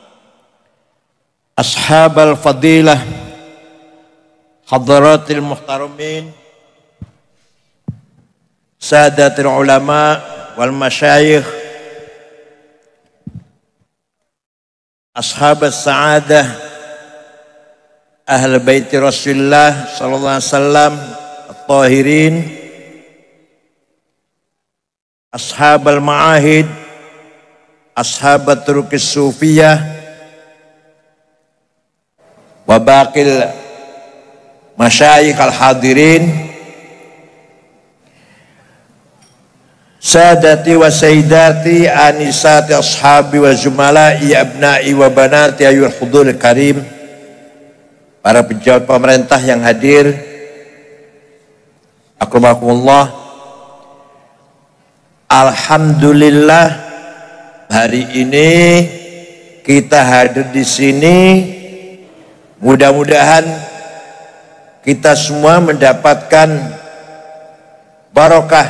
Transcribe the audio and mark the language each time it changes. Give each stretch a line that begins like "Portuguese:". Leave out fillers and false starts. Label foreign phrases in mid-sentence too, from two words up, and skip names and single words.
Arabic: أصحاب الفضيلة حضرات المحترمين سادة العلماء والمشايخ أصحاب السعادة أهل بيت رسول الله صلى الله عليه وسلم الطاهرين, أصحاب المعاهد أصحاب الطرق الصوفية وباقي المشايخ الحاضرين, سادتي وسيداتي آنساتي أصحابي وزملائي أبنائي وبناتي أيها الحضور الكريم,
Indonesian: para pejabat pemerintah yang hadir, akramakumullah. Alhamdulillah, hari ini kita hadir di sini, mudah-mudahan kita semua mendapatkan barokah.